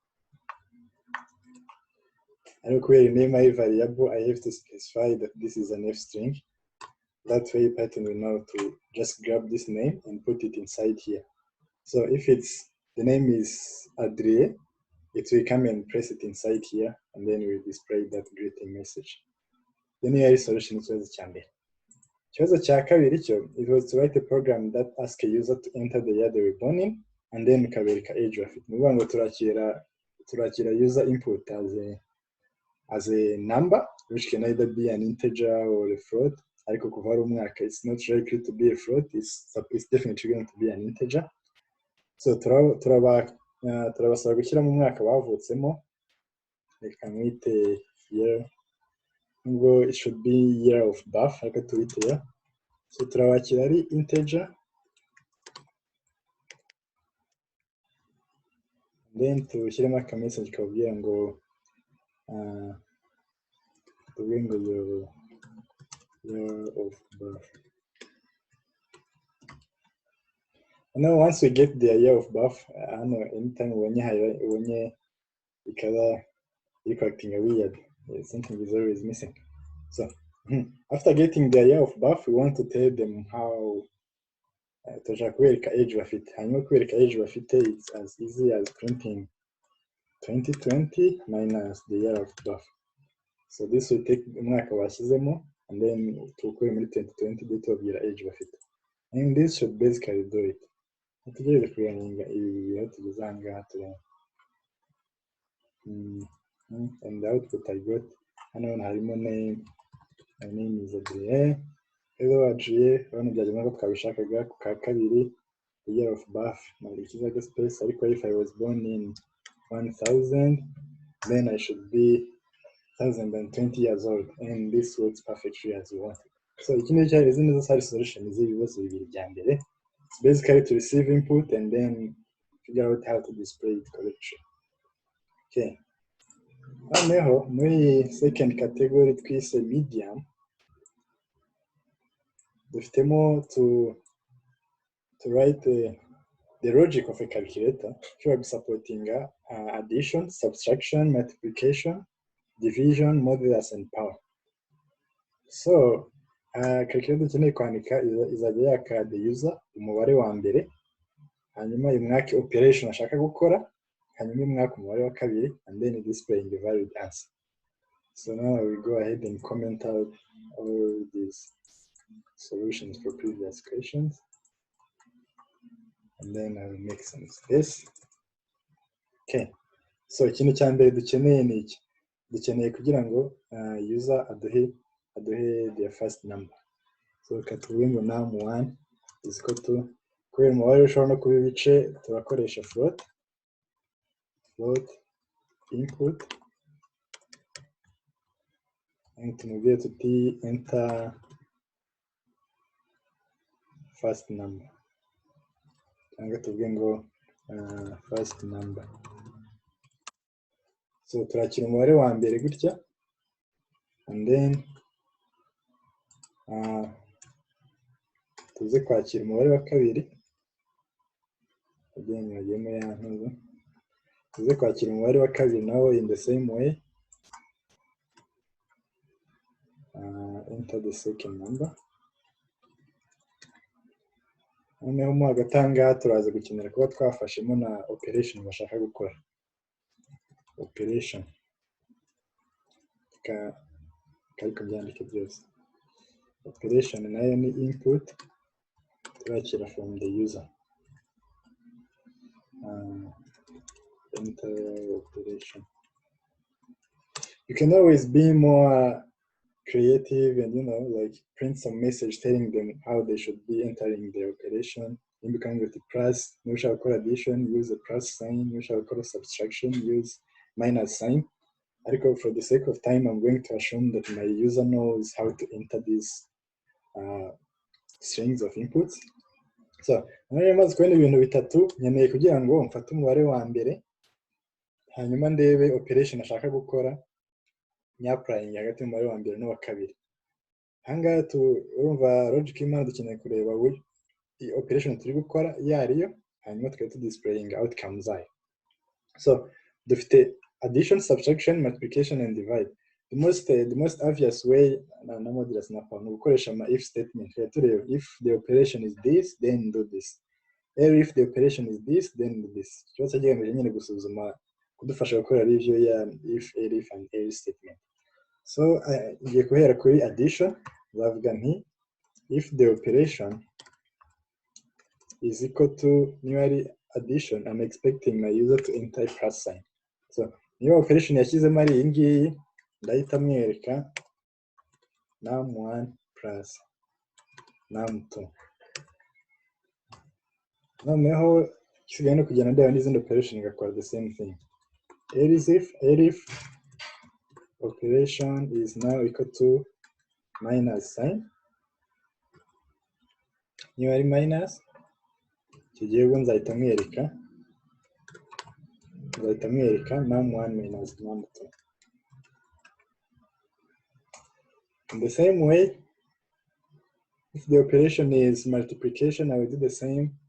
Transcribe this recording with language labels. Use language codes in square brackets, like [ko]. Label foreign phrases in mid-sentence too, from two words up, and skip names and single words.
[en] And where name my variable, I have to specify that this is an F string. That way Python will know to just grab this name and put it inside here. So if the name is Adrie, it will come and press it inside here, and then we display that greeting message. Then here is solution [rw] ikibazo cya mbere. Ikibazo cya kabiri cyo, [en] it was to write a program that asks a user to enter the year they were born in, and then [rw] ukabereka age bafite. Ni ukuvuga ngo turakira [en] user input as a number, which can either be an integer or a float. [rw] Ariko kuva ari umwaka, [en] it's not likely to be a float, it's definitely going to be an integer. [rw] So turabasaba gushyiramo umwaka bavutsemo, reka mwite year, nubwo [en] it should be year of birth, [rw] ariko tuwite year. So turabakira ari integer, then tushyiremo aka message kababwira ngo tuvuge ngo [en] year of birth. And now once we get the year of birth, anytime [rw] ubonye ikaba [en] acting weird, something is always missing. So after getting the year of birth, we want to tell them how [rw] tujya kubereka age bafite. Hanyuma kubereka age bafite, [en] it's as easy as printing 2020 minus the year of birth. So this will take [rw] umwaka bashyizemo, and then tukure muri 2020 dutubwira age bafite. [en] And this should basically do it. [rw] Tugerageze kuyaninga ibi aho tugeze aha ngaha tureba. [en] And the output I got, [rw] hano harimo [en] name, my name is Adrien. [rw] Hello Adrien, hano byageze nko twabishakaga ku ka kabiri, [en] the year of birth, narikizaga space, ariko if I was born in 1000, then I should be 1020 years old, and this works perfectly as we want. [rw] So iki ni cyari neza sari solution z'ibibazo bibiri bya mbere. [en] It's basically to receive input and then figure out how to display it correctly. Okay. [rw] Noneho muri [en] second category [rw] twise medium, dufitemo [en] to write the logic of a calculator. Ushobora supporting addition, subtraction, multiplication, division, modulus, and power. [rw] So calculator ukeneye kwandika izajya yaka [en] the user [rw] umubare wa mbere, hanyuma imwake operation ashaka gukora, hanyuma imwake umubare wa kabiri, [en] and then displaying the valid answer. So now I will go ahead and comment out all these solutions for previous questions, and then I will make some space. [rw] Okay, so ikintu cya mbere dukeneye ni iki? Dukeneye kugira ngo user aduhe [en] their first number. So [rw] katuvuge ngo [en] num1 is equal to, [rw] kubera umubare ushobora no kuba ibice, turakoresha [en] float input, and [rw] tumubwire tuti [en] enter first number, [rw] cyangwa tuvuge ngo [en] first number. [rw] So turakira umubare wa mbere gutya, [en] and then [rw] tuze kwakira umubare wa kabiri, again yagiyemo yantuza, tuze kwakira umubare wa kabiri nawo [en] in the same way, enter the second number. [rw] Noneho mo hagati aha ngaha turaza gukenera kuba twafashemo na operation bashaka gukora. Operation ariko byandike byose. Operation nayo ni input turakira [en] from the user. Enter operation. You can always be more creative and, you know, like print some message telling them how they should be entering the operation. You can go to plus, you shall call addition, use a plus sign, you shall call subtraction, use minus sign. Ariko for the sake of time, I'm going to assume that my user knows how to enter these strings of inputs. So, [rw] nari maze kubona ibintu bitatu, nkeneye kugira ngo mfate umubare wa mbere, hanyuma ndebe operation ashaka gukora, nyapplying hagati y'umubare wa mbere n'uwa kabiri. Ahangaha urumva logic y'imana dukeneye kureba operation turi gukora iyo ariyo, hanyuma tukaba [en] displaying outcomes [rw] zayo. [en] So dufite addition, subtraction, multiplication and divide. The most obvious way na modulus na power [rw] gukoresha ama [en] if statement. Turebe if the operation is this, then do this. Or if the operation is this, then do this. [rw] Cyose kigamije nyine gusuzuma kudufasha gukora review ya [en] if, elif and else statement. So [rw] ngiye guhera kuri [en] addition, [rw] bavuga nti [en] if the operation is equal to new addition, I'm expecting my user to enter plus sign. [rw] So niyo operation yashyizemo ari iyi ngiyi, ndahita mwereka [en] num1 plus num2. [rw] Noneho isigaye no kugenda ndeba n'izindi operation igakora [en] the same thing. Elif operation is now equal to minus sign. [rw] Niyo ari minus, kigiye ubwo nzahita mwereka [en] num1 minus num2. In the same way, if the operation is multiplication, I will do the same.